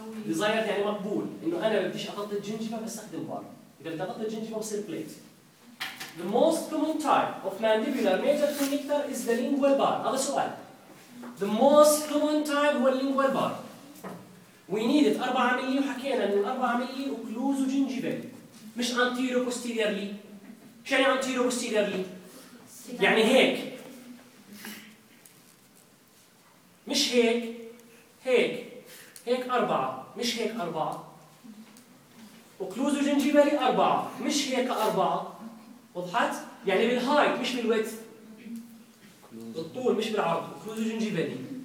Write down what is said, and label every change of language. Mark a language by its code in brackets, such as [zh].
[ar] desired يعني مقبول، إنه أنا بديش أقطّع الجنجيفا بستخدم بار. إذا بدي أقطّع الجنجيفا بصير plate. [en] The most common type of mandibular major connector is the lingual bar. [ar] هذا سؤال. The most common type هو اللينجوا البار. [en] We need it [ar] 4 ملي وحكينا ان 4 ملي وكلوز وجنجبال مش انتيرو بوستيريرلي. شو يعني انتيرو بوستيريرلي؟ يعني هيك مش هيك هيك هيك 4 مش هيك 4 وكلوز وجنجبالي 4 مش هيك 4 وضحت؟ يعني بالهايت مش بالويت بالطول مش بالعرض وكلوز وجنجبالي